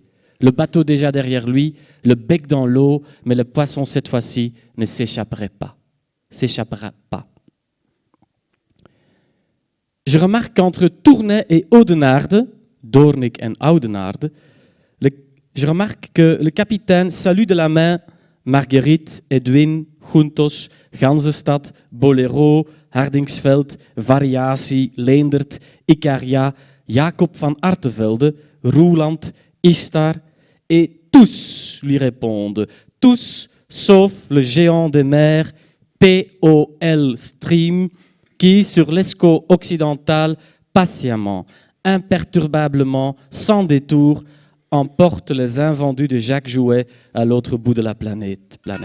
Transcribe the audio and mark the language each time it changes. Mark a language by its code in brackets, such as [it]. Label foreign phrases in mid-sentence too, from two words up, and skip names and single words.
[fr] Le bateau déjà derrière lui, le bec dans l'eau, mais le poisson cette fois-ci ne s'échappera pas. Je remarque qu'entre Tournai et Oudenaarde, Doornik et Oudenaarde, je remarque que le capitaine salue de la main Marguerite, Edwin, Juntos, Ganzenstad, Bolero, Hardingsveld, Variatie, Leendert, Icaria, Jacob van Artevelde, Roeland, Istar, et tous lui répondent, tous sauf le géant des mers, POL Stream, qui, sur l'escaut occidental, patiemment, imperturbablement, sans détour, emporte les invendus de Jacques Jouet à l'autre bout de la planète.